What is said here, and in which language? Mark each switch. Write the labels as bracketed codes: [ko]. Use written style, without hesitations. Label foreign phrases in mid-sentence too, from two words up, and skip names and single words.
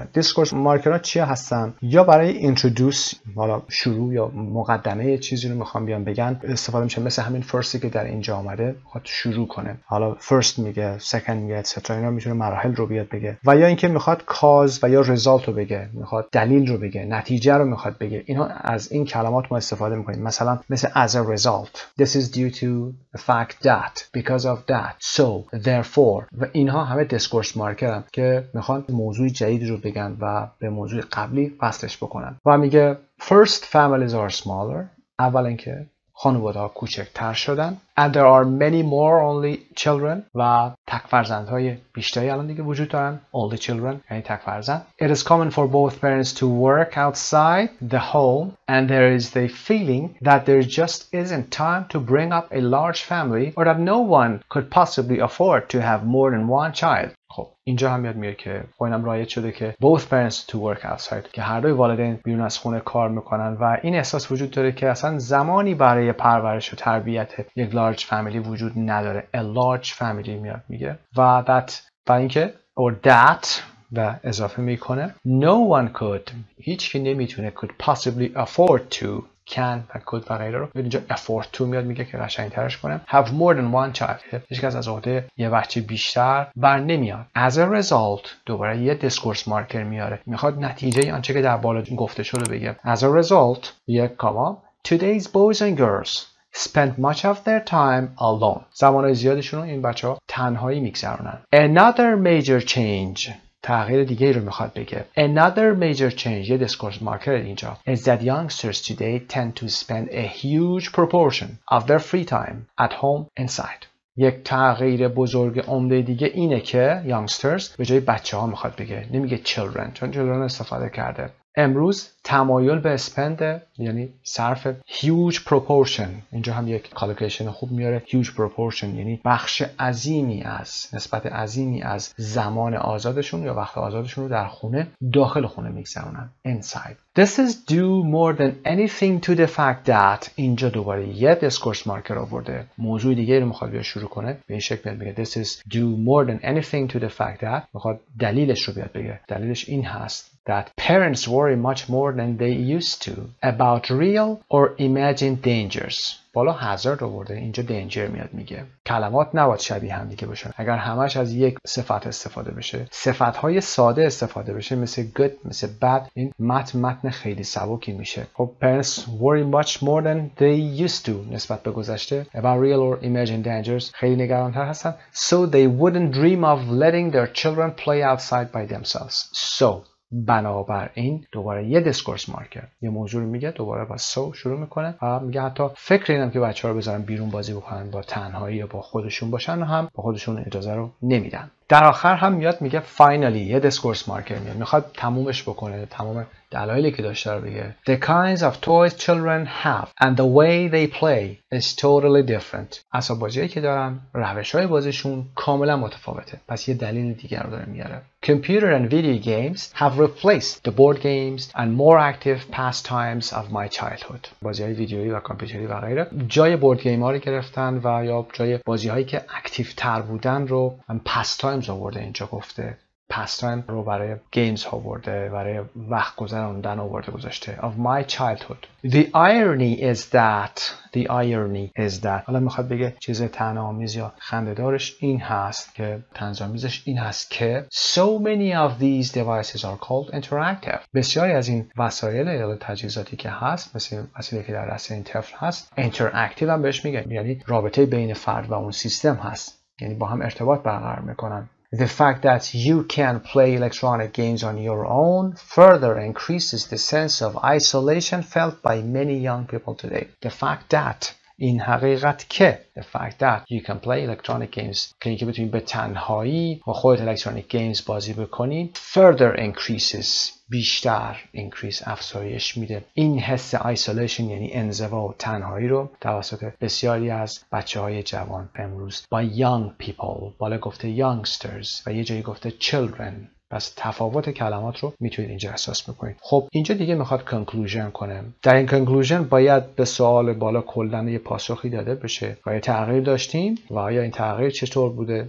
[en] discourse markers [fa] چی هستن؟ یا برای اینترودوس، حالا شروع یا مقدمه چیزی رو میخوام بیان بگن استفاده میشه، مثل همین فرستی که در اینجا آمده میخواد شروع کنه، حالا فرست میگه، سکند میگه، اتسترا. اینا میتونه مراحل رو بیاد بگه و یا اینکه میخواد کاز و یا رزالت رو بگه، میخواد دلیل رو بگه، نتیجه رو میخواد بگه. اینها از این کلمات ما استفاده میکنیم، مثلا مثل [en] as a result, this is due to the fact that, because of that, so, therefore. [fa] و اینها همه [en] discourse markers [fa] که میخوان موضوع جدید رو بگن و به موضوع قبلی وصلش بکنن. و میگه [en] first families are smaller، [fa] اولا که خانواده ها کوچکتر شدن. [en] And there are many more only children، [fa] و تک فرزندهای بیشتری الان دیگه وجود دارن. [en] only children [fa] یعنی تک فرزند. [en] It is common for both parents to work outside the home and there is the feeling that there just isn't time to bring up a large family or that no one could possibly afford to have more than one child. [fa] خب اینجا هم یاد میاد که اینم رایج شده که [en] both parents to work outside، [fa] که هر دوی والدین بیرون از خونه کار میکنن و این احساس وجود داره که اصلا زمانی برای پرورش و تربیت یک [en] large family [fa] وجود نداره. [en] a large family [fa] میاد میگه و that و اینکه [en] or that [fa] و اضافه میکنه [en] no one could، [fa] هیچ کی نمیتونه [en] could possibly afford to، [fa] can و could و غیره رو اینجا [en] afford to [fa] میاد میگه که قشنگ ترش کنم [en] have more than one child، [fa] هیچ کس از عهده یه بچه بیشتر بر نمیاد. [en] as a result [fa] دوباره یه [en] discourse marker [fa] میاره، میخواد نتیجه آنچه که در بالا گفته شده بگه. [en] as a result [fa] یک کاما [en] today's boys and girls spend much of their time alone، [fa] زمانهای زیادشون رو این بچه ها تنهایی میگذرونن. [en] another major change، [fa] تغییر دیگه رو میخواد بگه. [en] another major change، [fa] یه دیسکورس مارکر اینجا [en] is that youngsters today tend to spend a huge proportion of their free time at home inside. [fa] یک تغییر بزرگ عمده دیگه اینه که youngsters به جای بچه ها میخواد بگه، نمیگه children چون children استفاده کرده. امروز تمایل به اسپند یعنی صرف [en] huge proportion، [fa] اینجا هم یک کالکولیشن خوب میاره. [en] huge proportion [fa] یعنی بخش عظیمی از نسبت عظیمی از زمان آزادشون یا وقت آزادشون رو در خونه داخل خونه میگذرونن. [en] inside. This is due more than anything to the fact that [fa] اینجا دوباره یه [en] discourse marker [fa] آورده، موضوع دیگه رو میخواد بیا شروع کنه، به این شکل میگه [en] this is due more than anything to the fact that، [fa] میخواد دلیلش رو بیاد بگه. دلیلش این هست [en] that parents worry much more than they used to about real or imagined dangers. [fa] بالا hazard آورده، اینجا danger میاد میگه. کلمات نباید شبیه هم دیگه باشن. اگر همش از یک صفت استفاده بشه، صفت‌های ساده استفاده بشه مثل good، مثل bad، این متن خیلی سبکی میشه. [en] خب parents worry much more than they used to [fa] نسبت به گذشته [en] about real or imagined dangers، [fa] خیلی نگران‌تر هستن. [en] So they wouldn't dream of letting their children play outside by themselves. [fa] So بنابراین دوباره یه [en] discourse marker [fa] یه موضوع رو میگه، دوباره با سو شروع میکنه و میگه حتی فکر اینم که بچه‌ها رو بذارن بیرون بازی بکنن با تنهایی یا با خودشون باشن هم با خودشون اجازه رو نمیدن. در آخر هم میاد میگه فاینالی یه [en] discourse marker [fa] میخواد تمومش بکنه، تمام دلایلی که داشته رو بگه. [en] The kinds of toys children have and the way they play is totally different. [fa] اسباب بازیایی که دارن، روش‌های بازیشون کاملا متفاوته. پس یه دلیل دیگر رو داره میاره. [en] Computer and video games have replaced the board games and more active pastimes of my childhood. [fa] بازی‌های ویدیویی و کامپیوتری و غیره جای [en] board game [fa] ها رو گرفتن و یا جای بازی‌هایی که اکتیو تر بودن رو pastimes آورده. اینجا گفته pastime رو برای games ها آورده، برای وقت گذروندن آورده گذاشته. [en] Of my childhood. The irony is that [fa] حالا میخواد بگه چیز طعنه‌آمیز یا خنده‌دارش این هست که طنزآمیزش این هست که [en] so many of these devices are called interactive. [fa] بسیاری از این وسایل یا تجهیزاتی که هست مثل وسیله که در دست این طفل هست interactive هم بهش میگه، یعنی رابطه بین فرد و اون سیستم هست، یعنی با هم ارتباط برقرار میکنن. [en] The fact that you can play electronic games on your own further increases the sense of isolation felt by many young people today. The fact that [fa] این حقیقت که [en] the fact that you can play electronic games [fa] که اینکه بتونید به تنهایی با خودت [en] electronic games [fa] بازی بکنید [en] further increases [fa] بیشتر increase افزایش میده این حس isolation یعنی انزوا و تنهایی رو توسط بسیاری از بچه‌های جوان امروز با [en] young people، [fa] بالا گفته youngsters و یه جایی گفته children. پس تفاوت کلمات رو میتونید اینجا احساس بکنید. خب اینجا دیگه میخواد کنکلوژن کنه. در این کنکلوژن باید به سوال بالا کلاً یه پاسخی داده بشه. آیا تغییر داشتیم و آیا این تغییر چطور بوده؟